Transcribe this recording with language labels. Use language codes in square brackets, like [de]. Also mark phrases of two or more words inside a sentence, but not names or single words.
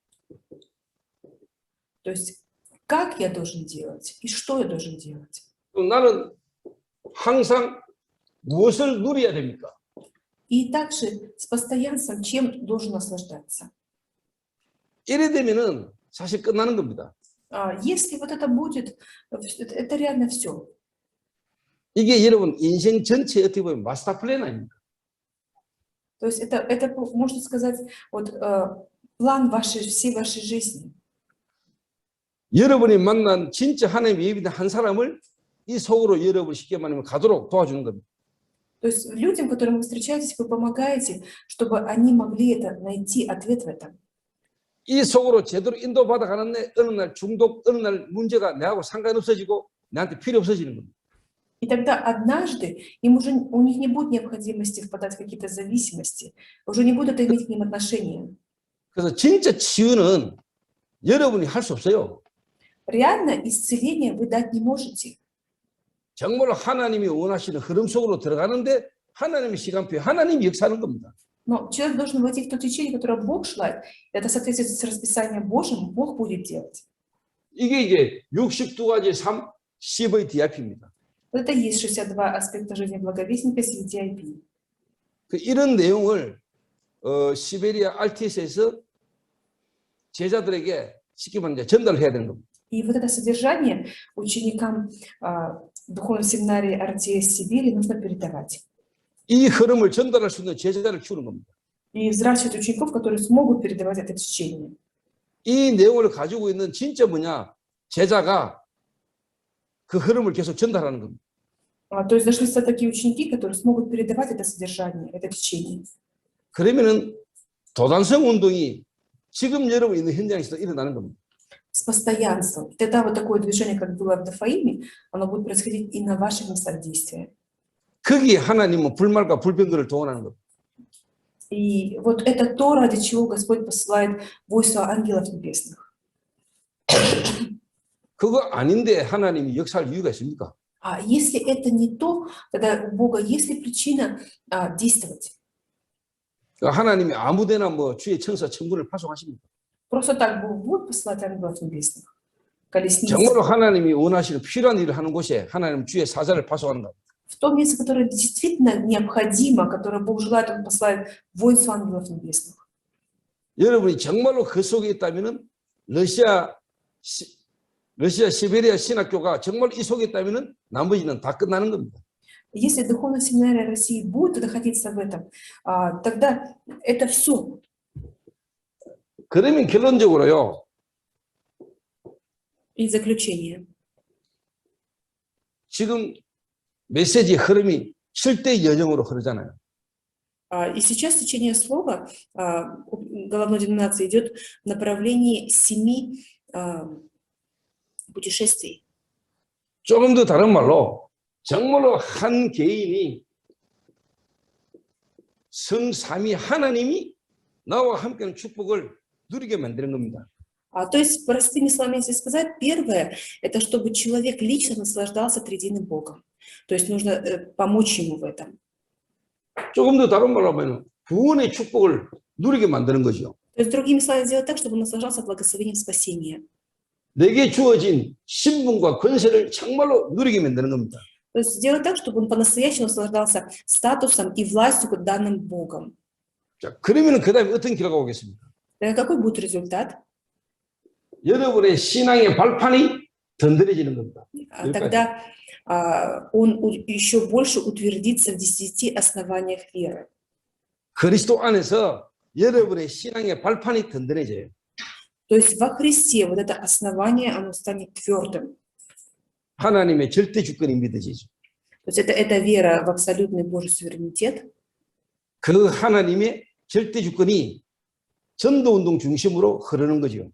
[ru] То есть как я должен делать и что я должен делать? [ko] 그럼 나는 항상 무엇을 누려야 됩니까? [ru] И также с постоянством чем должен наслаждаться? [ko] 이래 되면은 사실 끝나는 겁니다. [ru] Если вот это будет, это реально все. [ko] 이게 여러분 인생 전체 어떻게 보면 마스터 플랜 아닙니까? [ru] То есть это можно сказать, вот план всей вашей жизни. [ko] 여러분이 만난 진짜 하나님의 예비된 한 사람을 이 속으로 여러분 쉽게 말하면 가도록 도와주는 겁니다. [ru] То есть людям, которым вы встречаетесь, вы помогаете, чтобы они могли найти ответ в этом. [ko] 이 속으로 제대로 인도받아 가는데 어느 날 중독, 어느 날 문제가 내하고 상관없어지고 내한테 필요 없어지는 겁니다. [ru] И тогда однажды у них не будет необходимости впадать в какие-то зависимости, уже не будут иметь к ним отношения. [ko] 그래서 진짜 치유는 여러분이 할 수 없어요. [ru] Реально исцеление вы дать не можете. [ko] 정말로 하나님이 원하시는 흐름 속으로 들어가는데 하나님의 시간표에 하나님이 역사하는 겁니다. [ru] Но человек должен войти в то течение, которое Бог желает. Это соответствует с расписанием Божьим, Бог будет делать. [ko] 이게 이제 62가지 삶 CVDIP입니다. [ru] Это и есть 62 аспекта жизни благовестника CVDIP. [ko] 이런 내용을 시베리아 RTS에서 제자들에게 쉽게 말하면 전달해야 되는 겁니다. [ru] И вот это содержание ученикам духовной семинарии РТС Сибири нужно передавать. [ko] 이 흐름을 전달할 수 있는 제자를 키우는 겁니다. [ru] И взращивать учеников, которые смогут передавать это течение. [ko] 이 내용을 가지고 있는 진짜 뭐냐? 제자가 그 흐름을 계속 전달하는 겁니다. [ru] То есть нашли такие ученики, которые смогут передавать это содержание, это течение. [ko] 그러면은 도단성 운동이 지금 여러분 있는 현장에서 일어나는 겁니다. [ru] С постоянством. И тогда вот такое движение, как было в Дафаиме, оно будет происходить и на ваших местах действия. [ko] 거기에 하나님은 불말과 불병거를 동원하는 겁니다. [ru] И вот это то, ради чего Господь посылает войско ангелов небесных. [ko] 그거 아닌데 하나님이 역사할 이유가 있습니까? [ru] А если это не то, тогда у Бога есть ли причина действовать? [ko] 하나님이 아무데나 뭐 주의 천사 천군을 파송하십니까? [ru] Просто так Бог будет посылать ангелов небесных? Колесницы. [ko] 정말로 하나님이 원하시는 필요한 일을 하는 곳에 하나님 주의 사자를 파송하는 겁니다. [ru] В том месте, которое действительно необходимо, которое Бог желает, Он посылает воинство ангелов небесных. [ko] 여러분이 정말로 그 속에 있다면은 러시아 시베리아 신학교가 정말 이 속에 있다면은 나머지는 다 끝나는 겁니다. [ru] Если духовная семинария России будет находиться в этом, тогда это все. [ko] 그러면 결론적으로요. [ru] И заключение. [ko] 지금 메시지 흐름이 7대 여정으로 흐르잖아요. [ru] И сейчас течение слова головной деноминации идет в направлении 7 путешествий. [ko] 조금 더 다른 말로 정말로 한 개인이 성삼위 하나님이 나와 함께하는 축복을 누리게 만드는 겁니다. [ru] То есть, простыми словами, если сказать, первое, это чтобы человек лично наслаждался триединым Богом. То есть нужно помочь ему в этом. [ko] 조금 더 다른 말로 하면 구원의 축복을 누리게 만드는 거죠. [ru] То есть, другими словами, сделать так, чтобы он наслаждался благословением спасения. [ko] 내게 주어진 신분과 권세를 정말로 누리게 만드는 겁니다. [ru] То есть сделать так, чтобы он по-настоящему наслаждался статусом и властью, данным Богом. [ko] 자, 그러면 그 다음에 어떤 결과가 오겠습니까? [ru] Тогда какой будет результат? [ko] 여러분의 신앙의 발판이 든든해지는 겁니다. [ru] Тогда он еще больше утвердится в 10 основаниях веры. [ko] 그리스도 안에서 여러분의 신앙의 발판이 든든해져요. [ru] То есть во Христе вот это основание, оно станет твердым. [ko] 하나님의 절대 주권이 믿어지죠. [ru] То есть это вера в абсолютный Божий суверенитет. [ko] 그 하나님의 절대 주권이 전도운동 중심으로 흐르는 거죠.